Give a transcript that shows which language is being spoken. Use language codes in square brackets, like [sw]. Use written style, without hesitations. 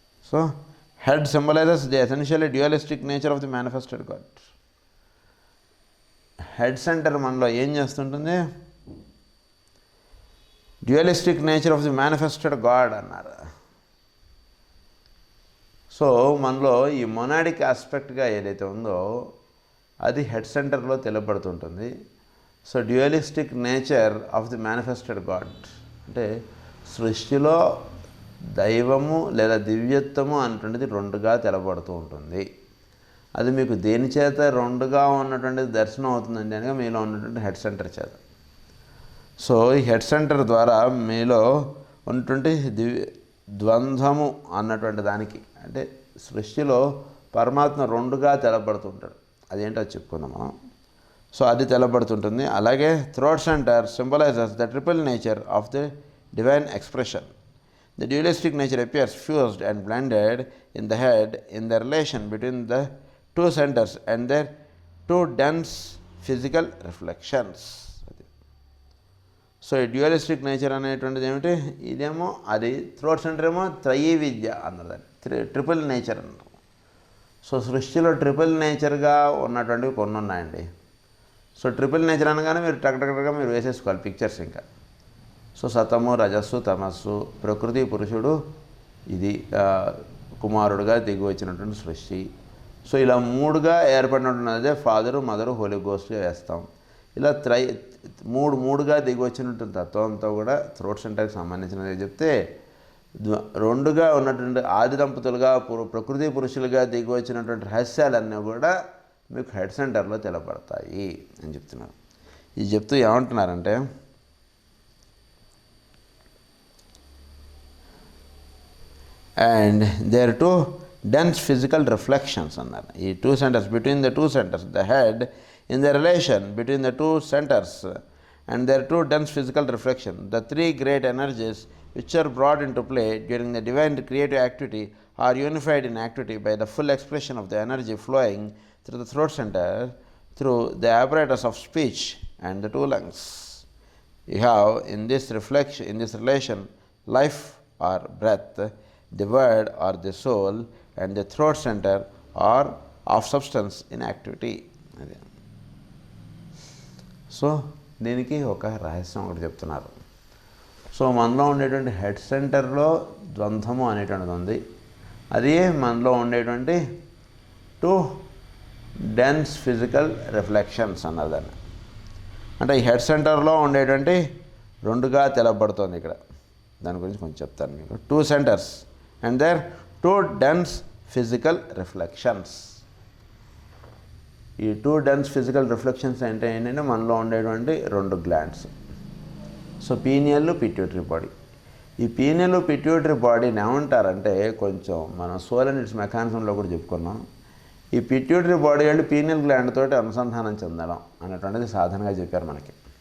[en] So head symbolizes the essentially dualistic nature of the manifested God. [te] Head center మనలో ఏం చేస్తుంటుంది? [en] dualistic nature of the manifested God [te] అన్నారు. So మనలో ఈ monadic ఆస్పెక్ట్గా ఏదైతే ఉందో అది హెడ్ సెంటర్లో తెలుపబడుతుంటుంది. So డ్యూయలిస్టిక్ nature of the manifested God అంటే సృష్టిలో దైవము లేదా దివ్యత్వము అనేటువంటిది రెండుగా తెలబడుతూ ఉంటుంది. అది మీకు దేని చేత రెండుగా ఉన్నటువంటిది దర్శనం అవుతుందండి అనగా మీలో ఉన్నటువంటి హెడ్ సెంటర్ చేత. సో ఈ హెడ్ సెంటర్ ద్వారా మీలో ఉన్నటువంటి ద్వంద్వము అన్నటువంటి దానికి అంటే సృష్టిలో పరమాత్మ రెండుగా తెలబడుతుంటాడు. అదేంటో చెప్పుకుందాం మనం. సో అది తెలబడుతుంటుంది. [en] అలాగే throat centre symbolises the triple nature of the divine expression. The dualistic nature appears fused and blended in the head in the relation between the two centers and their two dense physical reflections. [te] So ఈ డ్యూయలిస్టిక్ nature అనేటువంటిది ఏమిటి? ఇదేమో అది throat centre ఏమో త్రయీ విద్య అన్నదాన్ని triple nature అన్నారు. So సృష్టిలో triple నేచర్గా ఉన్నటువంటివి కొన్ని ఉన్నాయండి. సో ట్రిపుల్ నేచర్ అనగానే మీరు టక్టక్గా మీరు వేసేసుకోవాలి పిక్చర్స్. ఇంకా సో సతము రజస్సు తమస్సు ప్రకృతి పురుషుడు ఇది కుమారుడుగా దిగి వచ్చినటువంటి సృష్టి. సో ఇలా మూడుగా ఏర్పడినటువంటిదే ఫాదరు మదరు హోలీ గోస్ట్గా వేస్తాం. ఇలా మూడుగా దిగి వచ్చినటువంటి తత్వంతో కూడా థ్రోట్ సెంటర్కి సంబంధించినది చెప్తే రెండుగా ఉన్నటువంటి ఆది దంపతులుగా ప్రకృతి పురుషులుగా దిగి వచ్చినటువంటి రహస్యాలన్నీ కూడా మీకు హెడ్ సెంటర్లో తెలపడతాయి అని చెప్తున్నారు. ఇది చెప్తూ ఏమంటున్నారంటే [en] and there are two dense physical reflections [te] అన్నారు. [en] ఈ two centres between the two centres the head in the relation between the two centres and there are two dense physical reflections. The three great energies which are brought into play during the divine creative activity are unified in activity by the full expression of the energy flowing through the throat center through the apparatus of speech and the two lungs. You have in this relation life or breath, the word or the soul, and the throat center are of substance in activity. [te] So దీనికి ఒక రహస్యం ఒకటి చెప్తున్నారు. So మనలో ఉండేటువంటి head సెంటర్లో ద్వంద్వము అనేటువంటిది ఉంది. అది మనలో ఉండేటువంటి టూ డెన్స్ ఫిజికల్ రిఫ్లెక్షన్స్ అన్నదాన్ని. అంటే ఈ హెడ్ సెంటర్లో ఉండేటువంటి రెండుగా తెలపబడుతుంది. ఇక్కడ దాని గురించి కొంచెం చెప్తాను మీకు. [en] Two centres and there two dense physical reflections. [te] ఈ టూ డెన్స్ ఫిజికల్ రిఫ్లెక్షన్స్ అంటే ఏంటంటే మనలో ఉండేటువంటి రెండు glands. So pineal pituitary body ఈ పీనియల్ పిట్యూటరీ బాడీని ఏమంటారంటే, కొంచెం మనం సోల్ అండ్ ఇట్స్ మెకానిజంలో కూడా చెప్పుకున్నాం, ఈ పిట్యూటరీ బాడీ వాళ్ళు పీనియల్ గ్లాండ్ తోటి అనుసంధానం చెందడం అనేటువంటిది సాధనగా చెప్పారు మనకి.